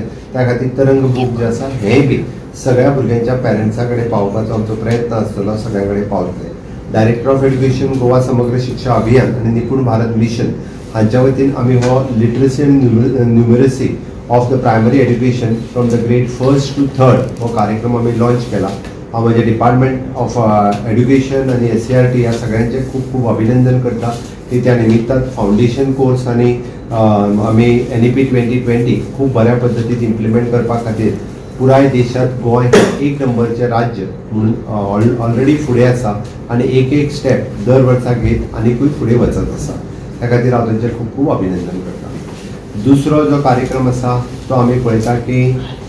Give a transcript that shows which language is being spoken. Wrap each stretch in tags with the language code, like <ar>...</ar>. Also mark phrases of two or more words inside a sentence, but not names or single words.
<kok>त्या खातीर तरंग बुक जे आसा हे बी सगळ्या भुरग्यांच्या पेरेंट्सा कडेन पावपाचो आमचो प्रयत्न आसतलो, सगळ्या कडेन पावतले।</kok> <en>Director of Education</en> <kok>गोवा समग्र शिक्षा अभियान आणि निपुण भारत मिशन हांच्या वतीन आमी हो लिटरसी आनी</kok> <en>numeracy of the primary education from the grade 1st to 3rd</en> <kok>हो कार्यक्रम आम्ही लॉन्च केला। माझे</kok> <en>Department of Education</en> <kok>आणि SCRT या सगळ्यांचे खूप खूप अभिनंदन करता की त्या निमित्तान</kok> <en>foundation course</en> <kok>आणि आम्ही NEP 2020 खूप बऱ्या पद्धतीत इम्प्लिमेंट करपा खातीर पुराय देशात गोंय 1 नंबरचे राज्य म्हणून ऑलरेडी फुडें आसा आणि एक स्टेप दर वर्सा घेत आनीकूय फुडें वचत आसा। त्या खातीर हांव तांचें खूप खूप अभिनंदन करता। दुसरो जो कार्यक्रम आसा तो आम्ही पळयता की</kok>